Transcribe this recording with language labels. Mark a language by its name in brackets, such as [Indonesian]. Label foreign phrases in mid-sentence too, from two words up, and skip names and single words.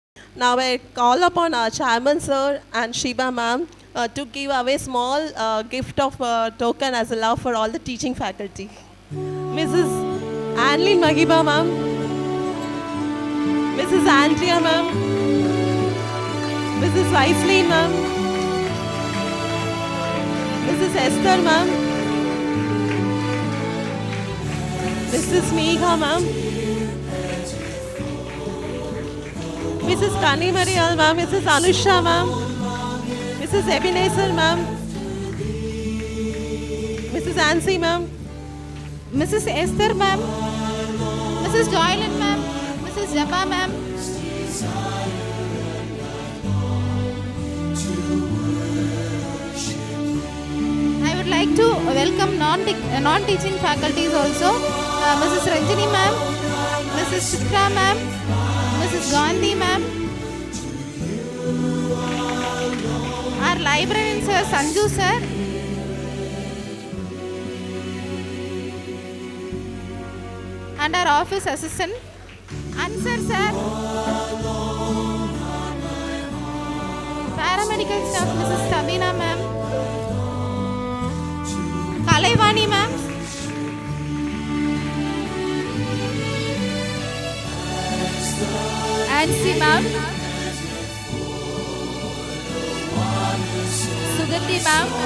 [English] Now I call upon our chairman sir and Shiba ma'am to give away small gift of token as a love for all the teaching faculty. Mrs. Anlin Magiba ma'am, Mrs. Andrea ma'am, Mrs. Weislein ma'am, Mrs. Esther ma'am, Mrs. Megha ma'am, Mrs. Kani Marial ma'am, Mrs. Anusha ma'am, Mrs. Ebenezer ma'am, Mrs. Ansi ma'am, Mrs. Esther ma'am, Mrs. Joylyn ma'am, Mrs. Jabba ma'am. I would like to welcome non-teaching faculties also. Mrs. Ranjini ma'am, Mrs. Chitra ma'am, Mrs. Gandhi ma'am. Our librarian sir, Sanju sir. And our office assistant, Answer sir. Paramedical staff, Mrs. Sabina ma'am. Kalaivani ma'am. Ansi ma'am. Sugandhi ma'am.